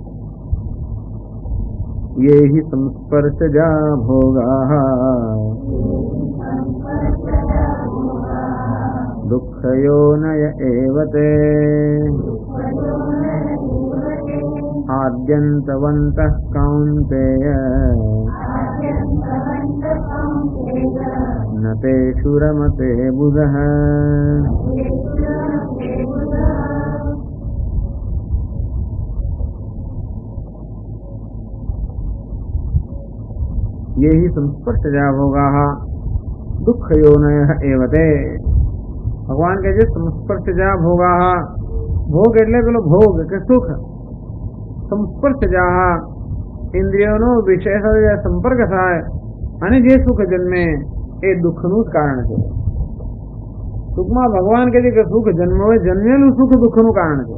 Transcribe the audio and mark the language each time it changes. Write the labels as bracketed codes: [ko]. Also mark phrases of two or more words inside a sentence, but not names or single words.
[sa] યે હિ સંસ્પર્શજા ભોગાઃ દુઃખયોનય એવ તે આદ્યંતવन्तઃ કૌન્તેય ન તેષુ રમતે બુધઃ. ये ही संस्पर्शजा भोगाः दुःखयोनयः एव ते. [gu] ભગવાન કહે છે [sa] સંસ્પર્શજા ભોગાः, [gu] ભોગ એટલે પેલો ભોગ કે સુખ. સંસ્પર્શજા ઇન્દ્રિયોનો વિષય સાથે સંપર્ક થાય અને જે સુખ જન્મે એ દુઃખનું જ કારણ છે. સુખમાં ભગવાન કહે છે કે સુખ જન્મેલું સુખ દુઃખનું કારણ છે.